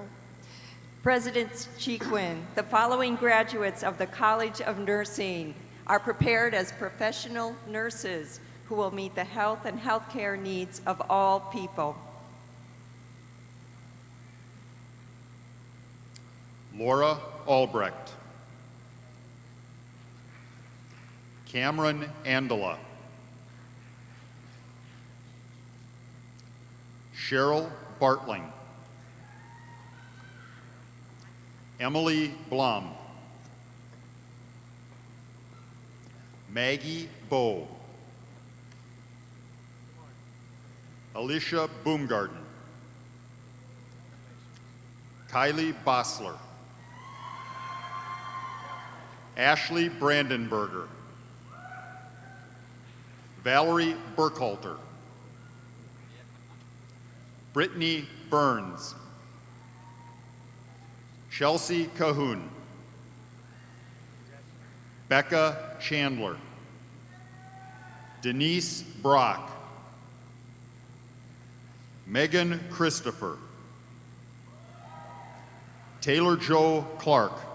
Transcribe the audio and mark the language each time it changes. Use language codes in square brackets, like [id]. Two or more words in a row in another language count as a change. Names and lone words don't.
[en] President Chiquin, the following graduates of the College of Nursing are prepared as professional nurses who will meet the health and healthcare needs of all people. Laura Albrecht, Cameron Andela, Cheryl Bartling, Emily Blum, Maggie Bowe, Alicia Boomgarden, Kylie Bossler, Ashley Brandenberger, Valerie Burkhalter, Brittany Burns, Chelsea Cahoon, Becca Chandler, Denise Brock, Megan Christopher, Taylor Joe Clark,